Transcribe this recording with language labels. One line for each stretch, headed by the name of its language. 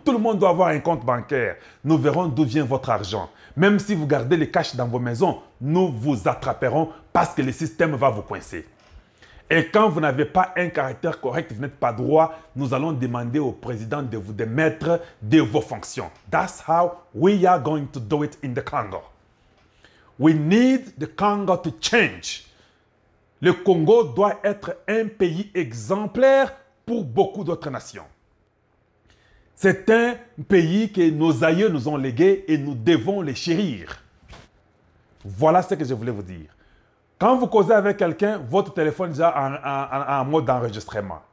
French: Tout le monde doit avoir un compte bancaire. Nous verrons d'où vient votre argent. Même si vous gardez les cash dans vos maisons, nous vous attraperons parce que le système va vous coincer. Et quand vous n'avez pas un caractère correct, vous n'êtes pas droit, nous allons demander au président de vous démettre de vos fonctions.
English: That's how we are going to do it in the Congo. We need the Congo to change.
French: Le Congo doit être un pays exemplaire pour beaucoup d'autres nations. C'est un pays que nos aïeux nous ont légué et nous devons les chérir. Voilà ce que je voulais vous dire. Quand vous causez avec quelqu'un, votre téléphone est déjà en mode d'enregistrement.